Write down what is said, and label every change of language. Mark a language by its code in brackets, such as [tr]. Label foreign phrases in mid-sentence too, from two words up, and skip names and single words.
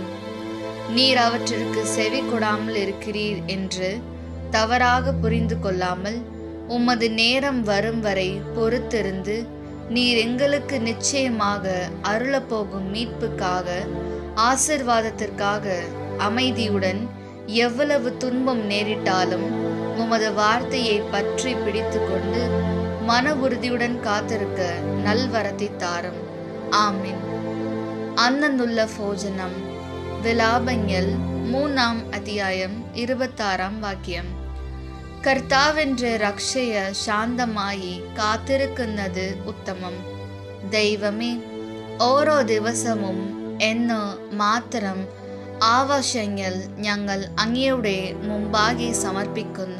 [ta] நீர் அவற்றிற்கு செவி கொடாமல் இருக்கிறீர் என்று தவறாக புரிந்து கொள்ளாமல் உமது நேரம் வரும் வரை பொறுத்திருந்து நீர் எங்களுக்கு நிச்சயமாக அருளப்போகும் மீட்புக்காக ஆசீர்வாதத்திற்காக அமைதியுடன் எவ்வளவு துன்பம் நேரிட்டாலும் உமது வார்த்தையை பற்றி பிடித்து கொண்டு மன உறுதியுடன் காத்திருக்க நல்வரத்தை தாரும். ஆமீன். அன்னந்துள்ள போஜனம். விலாபங்கள் 3 அத்தியாயம் 26 വാക്യം. [ml] കർത്താവിന്റെ രക്ഷയ ശാന്തമായി കാത്തിരിക്കുന്നത് ഉത്തമം. ദൈവമേ, ഓരോ ദിവസവും എന്ന് മാത്രം ആവശ്യങ്ങൾ ഞങ്ങൾ അങ്ങയുടെ മുമ്പാകെ സമർപ്പിക്കുന്നു.